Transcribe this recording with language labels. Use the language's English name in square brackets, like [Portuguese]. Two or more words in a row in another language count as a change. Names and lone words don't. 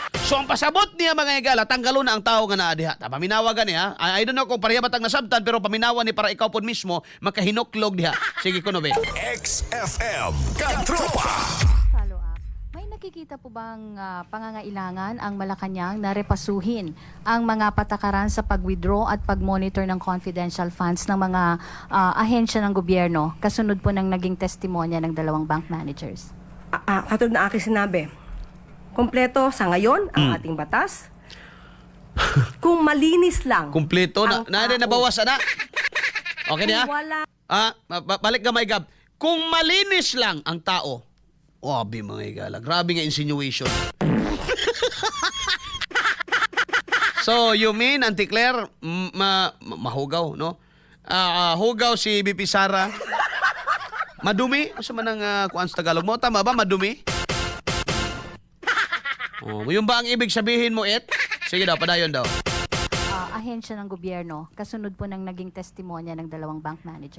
[Cebuano] So ang pasabot niya mga higala, tanggalo na ang tao nga naa diha. Paminawagan niya. [English] I don't know [Cebuano] kung pareha batang nasabtan pero paminawan ni para ikaw pod mismo makahinuklog diha. Sige kuno be. XFM Katropa. [English] Follow up. [Filipino] May nakikita po bang pangangailangan ang Malacanang na repasuhin ang mga patakaran sa pag-withdraw at pag-monitor ng confidential funds ng mga ahensya ng gobyerno kasunod po ng naging testimonya ng dalawang [English] bank managers? [Filipino] Katulad na aking sinabi, kompleto sa ngayon ang ating batas. Kung malinis lang. Kumpleto na ang na tao. [Cebuano] nabawas na. Okay niya? [Filipino] Kung wala. [Cebuano] Balik gamay gab. [Filipino] Kung malinis lang ang tao. [Cebuano] Wabi mga higala. Grabe nga insinuation. [English] So, you mean, [Cebuano] Auntie Claire, mahugaw, no? Hugaw si BP Sara. Madumi? Asa man ang kuan sa Tagalog mo? [Filipino] Tama ba? Madumi? Yung ba ang ibig sabihin mo, It? [Cebuano] Sige daw, padayon daw. [Filipino] Ahensya ng gobyerno kasunod po ng naging testimonya ng dalawang [English] bank managers.